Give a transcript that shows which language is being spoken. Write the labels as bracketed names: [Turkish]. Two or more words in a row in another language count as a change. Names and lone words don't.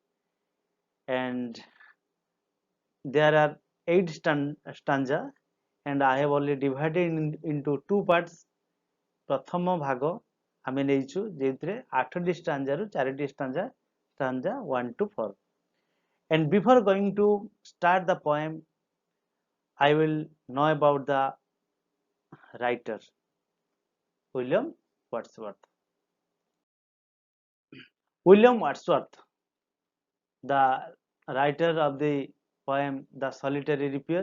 [English] and there are 8 stanza and I have already divided into two parts [Odia] ପ୍ରଥମ ଭାଗ ଆମେ ନେଇଛୁ ଯେଉଁଥିରେ 8 ଟି ଷ୍ଟାଞ୍ଜା ରୁ 4 ଟି ଷ୍ଟାଞ୍ଜା [English] 1 to 4 and before going to start the poem I will know about the writer William Wordsworth. William Wordsworth, the writer of the poem The Solitary Repair.